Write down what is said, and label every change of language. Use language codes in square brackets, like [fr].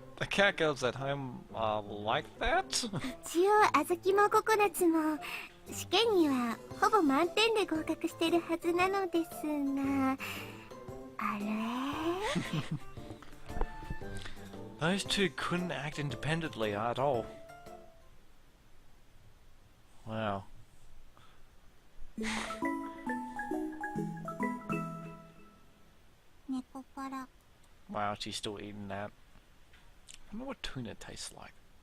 [en] The catgirls at home are like that? [ja] 一応あずきもココナッツも試験にはほぼ満点で合格してるはずなのですが、あれ [en] Those two couldn't act independently at all. Wow. Nekopara. Wow, she's still eating that. I wonder what tuna tastes like.